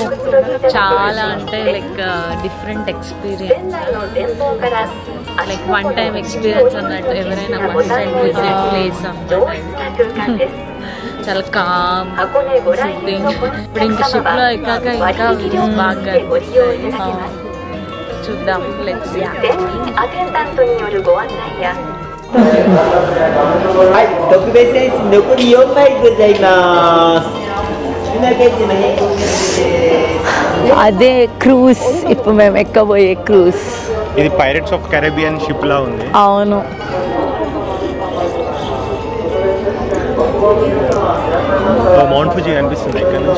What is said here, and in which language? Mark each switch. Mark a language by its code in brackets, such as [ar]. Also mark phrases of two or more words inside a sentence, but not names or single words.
[te] చాలా అంటే [en] like different experience, like one time experience అన్నట్టు. ఎవరైనా one time visit place చాలా calm shipping. [te] ఇప్పుడు ఇంకా షిప్ లో ఎక్కాక ఇంకా బాగా చూద్దాం. [en] Let's see. [ja] はい、特別選手残り4枚ございます。 [te] అదే క్రూజ్, ఇప్పుడు మేము ఎక్కబోయే క్రూజ్. ఇది పైరేట్స్ ఆఫ్ కరేబియన్ షిప్ లా ఉంది. అవును, మౌంట్ ఫుజీ కనిపిస్తుంది ఇక్కడ నుంచి.